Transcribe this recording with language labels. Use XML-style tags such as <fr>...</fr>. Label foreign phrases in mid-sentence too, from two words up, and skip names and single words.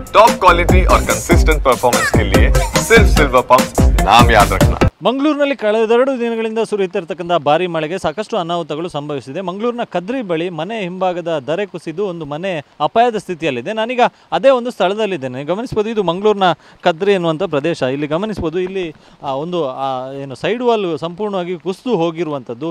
<en>top quality</en> <hi>और</hi> <en>consistent performance</en> <hi>के लिए सिर्फ सिल्वर पंप नाम याद रखना।</hi> <kn>ಮಂಗಳೂರಿನಲ್ಲಿ ಕಳೆದೆರಡು ದಿನಗಳಿಂದ ಸುರಿಯುತ್ತಿರತಕ್ಕಂಥ ಭಾರಿ ಮಳೆಗೆ ಸಾಕಷ್ಟು ಅನಾಹುತಗಳು ಸಂಭವಿಸಿದೆ. ಮಂಗಳೂರಿನ ಕದ್ರಿ ಬಳಿ ಮನೆ ಹಿಂಭಾಗದ ದರೆ ಕುಸಿದು ಒಂದು ಮನೆ ಅಪಾಯದ ಸ್ಥಿತಿಯಲ್ಲಿದೆ. ನಾನೀಗ ಅದೇ ಒಂದು ಸ್ಥಳದಲ್ಲಿದ್ದೇನೆ. ಗಮನಿಸ್ಬೋದು, ಇದು ಮಂಗಳೂರಿನ ಕದ್ರಿ ಎನ್ನುವಂಥ ಪ್ರದೇಶ. ಇಲ್ಲಿ ಗಮನಿಸ್ಬೋದು, ಇಲ್ಲಿ ಒಂದು ಏನು</kn> <en>side wall</en> <kn>ಸಂಪೂರ್ಣವಾಗಿ ಕುಸಿದು ಹೋಗಿರುವಂಥದ್ದು.</kn>